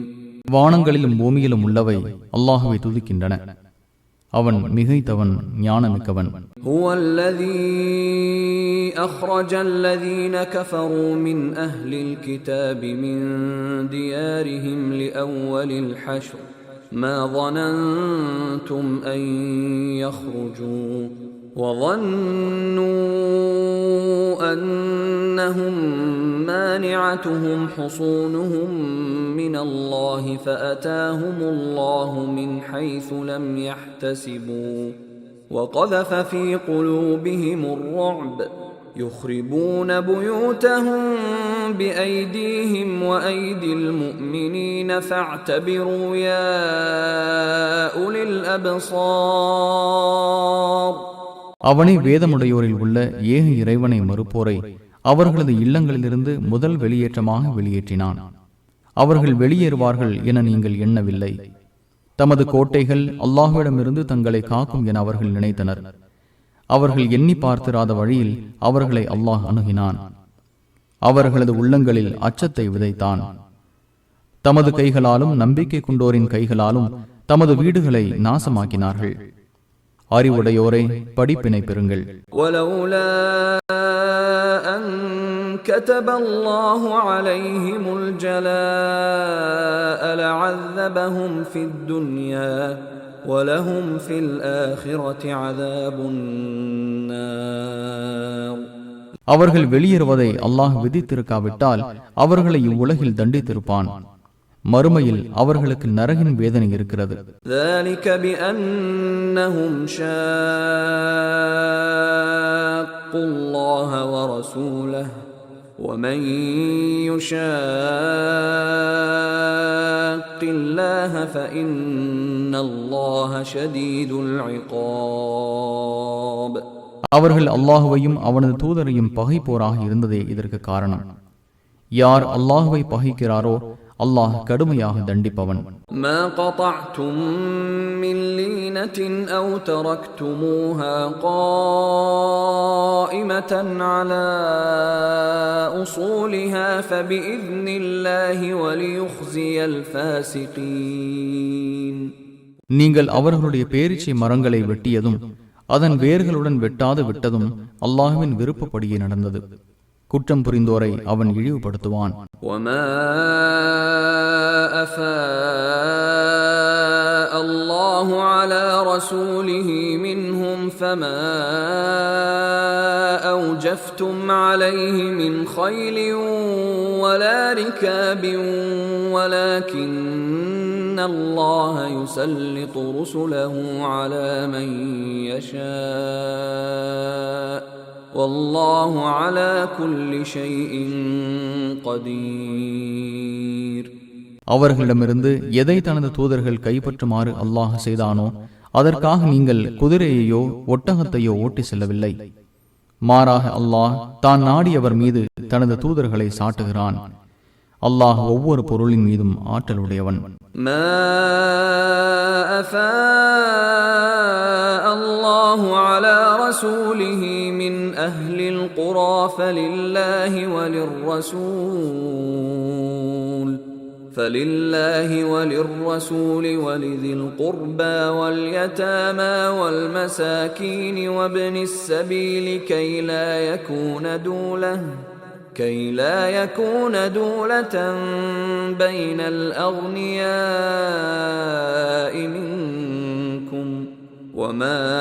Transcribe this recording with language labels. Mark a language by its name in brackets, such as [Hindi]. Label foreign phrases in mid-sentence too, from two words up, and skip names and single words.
[Tamil] வானங்களிலும் பூமியிலும் உள்ளவை அல்லாஹ்வை துதிக்கின்றன. அவன் மிகைத்தவன், ஞானமிக்கவன். [Arabic] هو الذي أخرج الذين كفروا من أهل الكتاب من ديارهم لأول الحشر மா ظننتم أن يخرجوا وظنوا أنهم مانعتهم حصونهم من الله فأتاهم الله من حيث لم يحتسبوا وقذف في قلوبهم الرعب يخربون بيوتهم بأيديهم وأيدي المؤمنين فاعتبروا يا أولي الأبصار. [Tamil] அவனே வேதமுடையோரில் உள்ள ஏக இறைவனை மறுப்போரை அவர்களது இல்லங்களிலிருந்து முதல் வெளியேற்றமாக வெளியேற்றினான். அவர்கள் வெளியேறுவார்கள் என நீங்கள் எண்ணவில்லை. தமது கோட்டைகள் அல்லாஹ்விடமிருந்து தங்களை காக்கும் என அவர்கள் நினைத்தனர். அவர்கள் எண்ணி பார்த்திராத வழியில் அவர்களை அல்லாஹ் அணுகினான். அவர்களது உள்ளங்களில் அச்சத்தை விதைத்தான். தமது கைகளாலும் நம்பிக்கை கொண்டோரின் கைகளாலும் தமது வீடுகளை நாசமாக்கினார்கள். அறிவுடையோரே, படிப்பினை பெறுங்கள். [Arabic] كتب الله عليهم الجلاء لعذبهم في الدنيا ولهم في الآخرة عذاب النار. [Tamil] அவர்கள் வெளியேறுவதை அல்லாஹ் விதித்திருக்காவிட்டால் அவர்களை இவ்வுலகில் தண்டித்திருப்பான். மறுமையில் அவர்களுக்கு நரகின் வேதனை இருக்கிறது. [Arabic] ذلك بأنهم شاقوا الله ورسوله ومن يشاق الله فإن الله شديد العقاب. [Tamil] அவர்கள் அல்லாஹுவையும் அவனது தூதரையும் பகைப்போராக இருந்ததே இதற்கு காரணம். யார் அல்லாஹுவை பகைக்கிறாரோ அல்லாஹ் கடுமையாக தண்டிப்பவன். [Arabic] ما قطعتم من لينة أو تركتموها قائمة على أصولها فبإذن الله وليخزي الفاسقين. [Tamil] நீங்கள் அவர்களுடைய பேரீச்சை மரங்களை வெட்டியதும் அதன் வேர்களுடன் வெட்டாது விட்டதும் அல்லாஹ்வின் விருப்பப்படியே நடந்தது. குற்றம் புரிந்தோரை அவன் இழிவுபடுத்துவான். [Arabic] وما أفاء الله على رسوله منهم فما أوجفتم عليه من خيل ولا ركاب ولكن الله يسلط رسله على من يشاء والله على كل شيء قدير. [Tamil] அவர்களிடமிருந்து எதை தனது தூதர்கள் கைப்பற்றுமாறு அல்லாஹ் செய்தானோ அதற்காக நீங்கள் குதிரையையோ ஒட்டகத்தையோ ஓட்டி செல்லவில்லை. மாறாக அல்லாஹ் தான் நாடியவர் மீது தனது தூதர்களை சாட்டுகிறான். அல்லாஹ் ஒவ்வொரு பொருளின் மீதும் ஆற்றலுடையவன். [Arabic] الله على رسوله من أهل القرى فلله وللرسول ولذي القربى واليتامى والمساكين وابن السبيل كي لا يكون دولة بين الأغنياء منكم وما